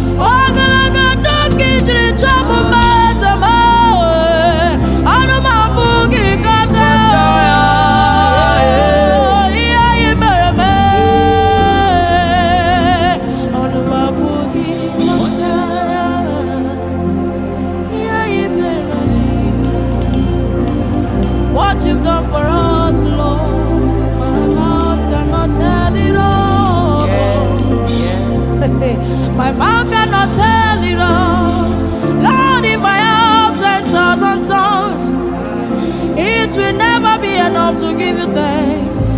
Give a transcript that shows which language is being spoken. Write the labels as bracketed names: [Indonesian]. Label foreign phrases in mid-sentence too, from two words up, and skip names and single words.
[Igbo] Ogologo ndụ ka i jiri chọọ m mma, eze m, ee. Ọnụ m apụghị ịkọcha ya. Ihe anyị mere m, ee. Ọnụ m apụghị ịkọcha ya. [English] Yeah, you made me. What you've done for us, Lord, my mouth cannot tell it all. Yes, yes. My mouth cannot tell it all. Lord, if I have ten thousand tongues, it will never be enough to give you thanks.